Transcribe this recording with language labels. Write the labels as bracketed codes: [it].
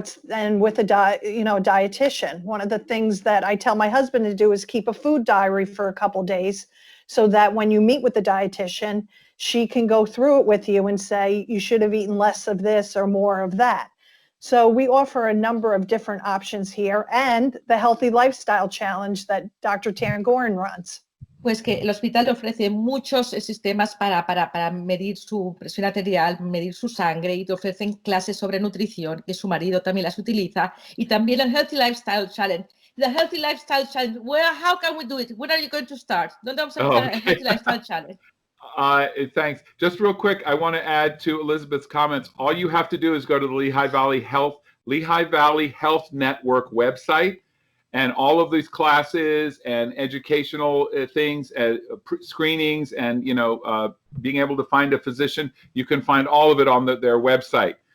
[en] And with a dietitian. One of the things that I tell my husband to do is keep a food diary for a couple days so that when you meet with the dietitian, she can go through it with you and say, you should have eaten less of this or more of that. So we offer a number of different options here and the Healthy Lifestyle Challenge that Dr. Tangoren runs. [es] Pues que el hospital ofrece muchos sistemas para medir su presión arterial, medir su sangre y te ofrecen clases sobre nutrición, que su marido también las utiliza, y también el Healthy Lifestyle Challenge. [en] The Healthy Lifestyle Challenge, how can we do it? When are you going to start? [es] ¿Dónde vamos a empezar el Healthy Lifestyle Challenge? [en] Thanks. Just real quick, I want to add to Elizabeth's comments. All you have to do is go to the Lehigh Valley Health Network website. And all of these classes and educational things, screenings, and being able to find a physician, you can find all of it on their website.